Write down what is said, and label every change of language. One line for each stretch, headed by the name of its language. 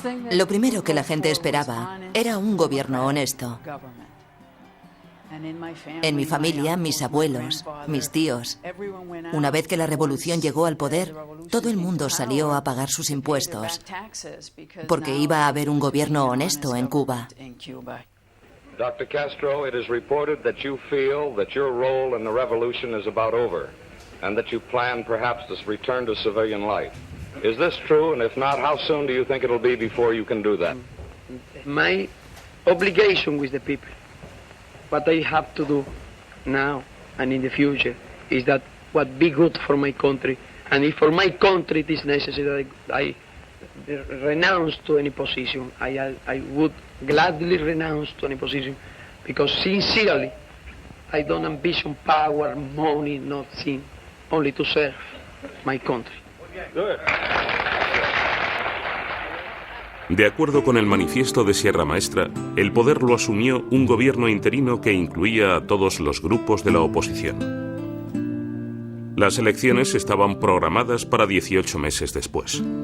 Spanish: Lo primero que la gente esperaba era un gobierno honesto. En mi familia, mis abuelos, mis tíos, una vez que la revolución llegó al poder, todo el mundo salió a pagar sus impuestos, porque iba a haber un gobierno honesto en Cuba. Dr.
English: Castro, it is reported that you feel that your role in the revolution is about over, and that you plan perhaps to return to civilian life. Is this true? And if not, how soon do you think it'll be before you can do that? My obligation with the people, what I have to do now and in the future, is that what be good for my country. And if for my country it is necessary that I renounce to any position, I would gladly renounce to any position, because sincerely I don't ambition power, money, nothing, only to serve my country.
Spanish: De acuerdo con el manifiesto de Sierra Maestra, el poder lo asumió un gobierno interino que incluía a todos los grupos de la oposición. Las elecciones estaban programadas para 18 meses después.